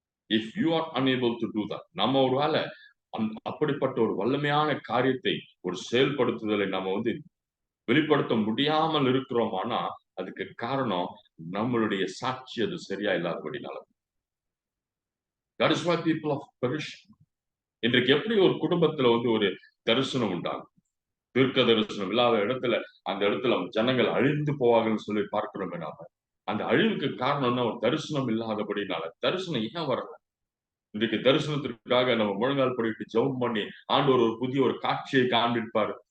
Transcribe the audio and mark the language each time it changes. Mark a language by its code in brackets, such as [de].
[en] If you are unable to do that, [ta] நம்ம ஒரு வேளை அப்படிப்பட்ட ஒரு வல்லமையான காரியத்தை ஒரு செயல்படுத்துதலை நம்ம வெளிப்படுத்த முடியாமல் இருக்கிறோமானா அதுக்கு காரணம் நம்மளுடைய சாட்சி அது சரியா இல்லாதபடினால. [en] That is why people are perishing. [ta] இன்றைக்கு எப்படி ஒரு குடும்பத்துல ஒரு தரிசனம் உண்டாகும், தீர்க்க தரிசனம் இல்லாத இடத்துல அந்த இடத்துல ஜனங்கள் அழிந்து போவாங்கன்னு சொல்லி பார்க்கிறோம். நாம அந்த அழிவுக்கு காரணம் ஒரு தரிசனம் இல்லாதபடினால. தரிசனம் ஏன் வரல? இன்றைக்கு தரிசனத்திற்காக நம்ம முழங்கால் படிட்டு ஜெபம் பண்ணி ஆண்டவர் ஒரு புதிய ஒரு காட்சியை காண்பிப்பார்.